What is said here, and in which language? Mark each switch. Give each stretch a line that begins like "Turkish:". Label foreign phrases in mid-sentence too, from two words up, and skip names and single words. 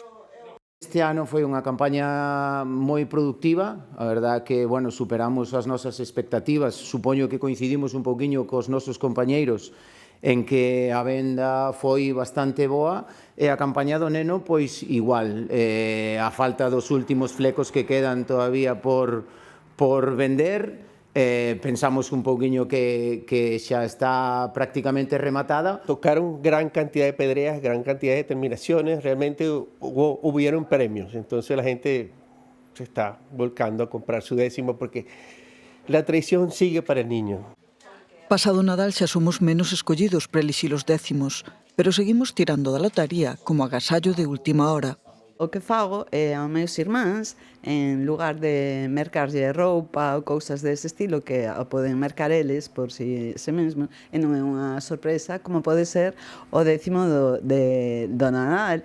Galician: Este ano foi unha campaña moi productiva, a verdad que, bueno, superamos as nosas expectativas, supoño que coincidimos un pouquiño cos nosos compañeiros en que a venda foi bastante boa e a campaña do neno, pois igual, a falta dos últimos flecos que quedan todavía por vender, pensamos un pouquiño que xa está prácticamente rematada.
Spanish: Tocaron gran cantidad de pedreas, gran cantidad de terminaciones, realmente hubieron premios, entonces la gente se está volcando a comprar su décimo porque la tradición sigue para el niño.
Galician: Pasado Nadal xa somos menos escollidos para elixir os décimos, pero seguimos tirando da lotaría como agasallo de última hora. O que fago é aos meus irmáns, en lugar de mercarlle roupa ou cousas dese estilo que a poden mercar eles por si mesmo, e non é unha sorpresa, como pode ser o décimo do Nadal.